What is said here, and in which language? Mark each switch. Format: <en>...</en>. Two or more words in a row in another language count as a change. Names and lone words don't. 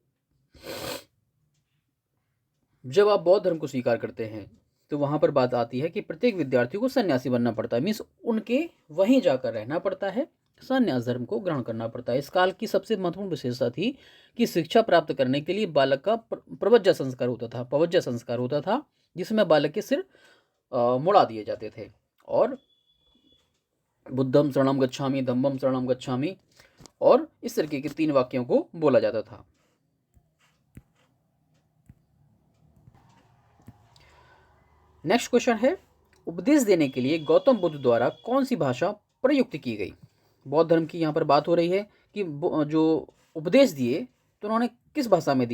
<hi>जब आप बौद्ध धर्म को स्वीकार करते हैं तो वहां पर बात आती है कि प्रत्येक विद्यार्थी को सन्यासी बनना पड़ता है, मीन्स उनके वहीं जाकर रहना पड़ता है, सन्यास धर्म को ग्रहण करना पड़ता है। इस काल की सबसे महत्वपूर्ण विशेषता थी कि शिक्षा प्राप्त करने के लिए बालक का प्रवज्जा संस्कार होता था, जिसमें बालक के सिर मुड़ा दिए जाते थे, और</hi> <pi>बुद्धम शरणम गच्छामि, धम्मम शरणम गच्छामि,</pi> <hi>और इस तरीके के 3 वाक्यों को बोला जाता था।</hi> <en>next question</en> <hi>है, उपदेश देने के लिए गौतम बुद्ध द्वारा कौन सी भाषा प्रयुक्त की गई? बौद्ध धर्म की यहाँ पर बात हो रही है कि जो उपदेश दिए तो उन्होंने किस भाषा में दिए?</hi>